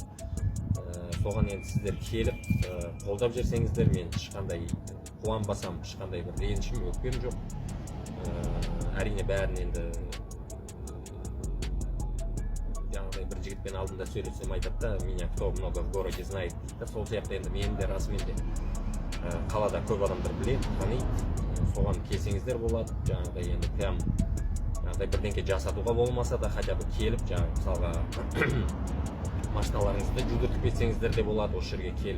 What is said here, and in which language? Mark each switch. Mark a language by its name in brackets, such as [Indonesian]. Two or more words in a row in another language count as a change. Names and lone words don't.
[Kazakh] Соған енді сіздер келіп қолдап жерсеңіздер, мен ешқандай қуанбасам, ешқандай бір ренішім, өкпем жоқ. Әрине бәрін енді жаңағыдай бір жігітпен алдында сөйлесем айтады да, [Russian] меня кто много в городе знает дейді. [Kazakh] Сол сияқты енді мен де расымен де қалада көп адамдар біледі, таниды. Соған келсеңіздер болады. Жаңағыдай енді прям жаңағыдай бірдеңке жасатуға болмаса да, [Russian] хотя бы [Kazakh] келіп жаңағы мысалға машиналарыңызды жудыртып кетсеңіздер де болады осы жерге келіп.